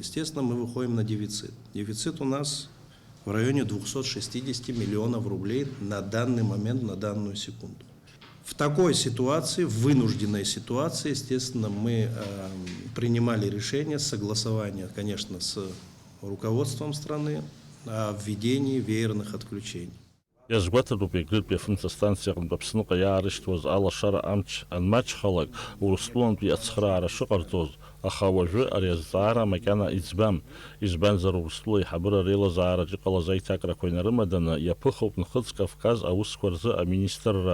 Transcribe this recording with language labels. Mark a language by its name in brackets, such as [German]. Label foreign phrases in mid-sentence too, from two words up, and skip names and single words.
[Russian] Естественно, мы выходим на дефицит. Дефицит у нас в районе 260 миллионов рублей на данный момент, на данную секунду. В такой ситуации, в вынужденной ситуации, естественно, мы принимали решение согласования, конечно, с руководством страны о введении веерных отключений. [Abkhazian] Иазгәаҭатәуп егрытәи афымцастанциаҟнытә Аԥсныҟа иаарышьҭуаз алашара амч анмаҷхалак Урыстәылантәи ацхыраара шыҟарҵоз, аха уажәы ари азҵаара макьана иӡбам. Избанзар Урыстәыла аиҳабыра реилазаараҿ иҟалаз аиҭакрақәа инарымаданы иаԥыхоуп Нхыҵ Кавказ аусқәа рзы аминистрра.